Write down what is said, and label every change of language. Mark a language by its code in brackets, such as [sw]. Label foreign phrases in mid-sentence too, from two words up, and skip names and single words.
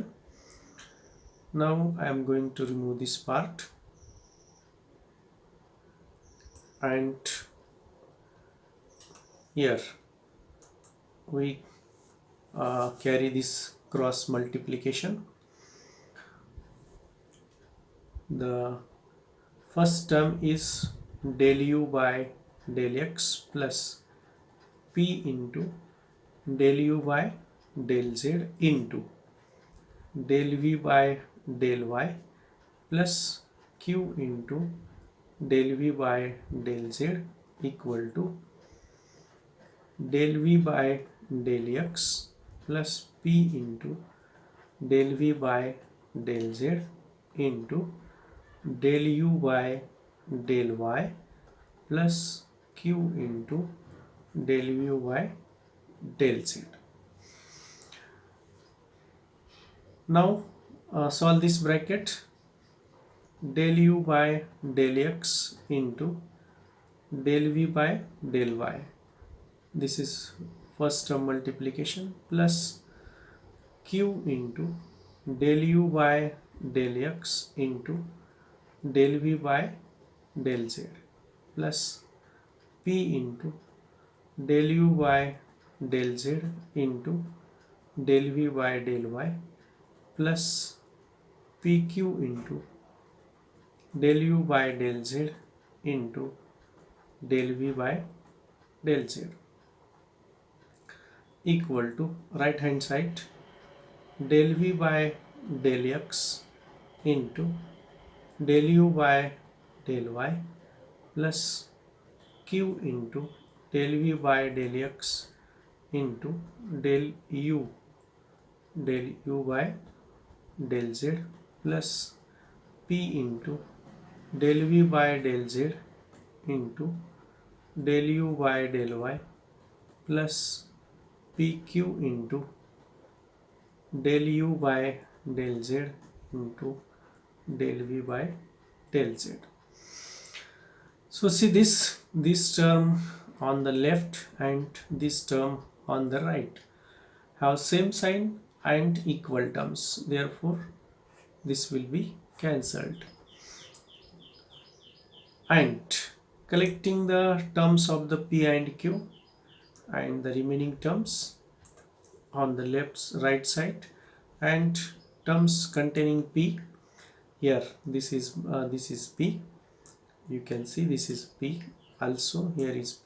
[en] Now I am going to remove this part, and here we carry this cross multiplication. The first term is del u by del x plus p into del u by del z into del v by del y plus q into del v by del z equal to del v by del x plus p into del v by del z into del u by del y plus q into del u by del z. Now solve this bracket. Del u by del x into del v by del y, this is first term multiplication, plus q into del u by del x into del v by del z plus p into del u by del z into del v by del y plus pq into del u by del z into del v by del z equal to right hand side del v by del x into del u by del y plus q into del v by del x into del u by del z plus p into del v by del z into del u by del y plus pq into del u by del z into del v by del z. So see this term on the left and this term on the right have same sign and equal terms, therefore this will be cancelled. And collecting the terms of the p and q and the remaining terms on the right side and terms containing p, here this is p, you can see this is p, also here is p.